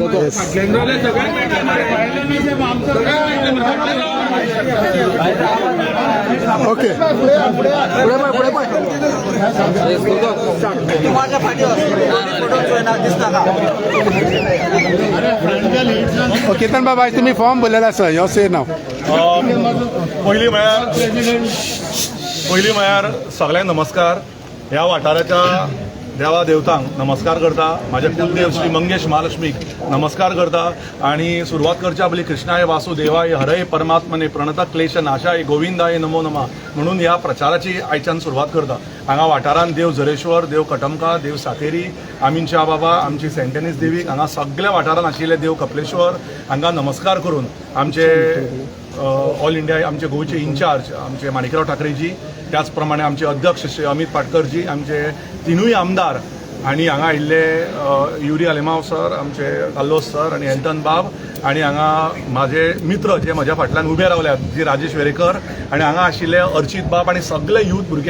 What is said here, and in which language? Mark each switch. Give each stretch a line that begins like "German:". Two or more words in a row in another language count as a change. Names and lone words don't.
English: yes okay
Konkani: केतन बाबा तुम्ही फॉर्म भरलेला आसा यो से नाव पहिली म्हळ्यार सगळ्यांक नमस्कार. ह्या वाठाराच्या देवा देवतांक नमस्कार करता. म्हाजे कुलदेव श्री मंगेश महालक्ष्मीक नमस्कार करता. आणि सुरवात करच्या पयलीं
Sanskrit: कृष्णाय वासुदेवाय हरय परमात्मने प्रणता क्लेश नाशाय गोविंदाय नमो नमः
Konkani: म्हणून ह्या प्रचाराची आयच्यान सुरवात करता. हांगा वाठारांत देव झरेश्वर, देव कटमका, देव सातेरी, आमीनच्या बाबा, आमची सेंटेनीस देवीक, हांगा सगळ्या वाठारांत आशिल्ले देव कपलेश्वर हांगा नमस्कार करून आमचे
English: All India
Konkani: आमचे गोंयचे इंचार्ज आमचे माणिकराव ठाकरेजी, त्याच प्रमाणे आमचे अध्यक्ष श्री अमित पाटकरजी, आमचे तिनूय आमदार आणि हांगा आयिल्ले युरी आलेमाव सर, आमचे काल्लोस सर आणि एंटन बाब, आणि हांगा माझे मित्र जे म्हज्या फाटल्यान उबे रावल्यात जी राजेश वेरेकर, आणि हांगा आशिल्ले अर्चित बाब आणि सगळे यूथ भुरगे.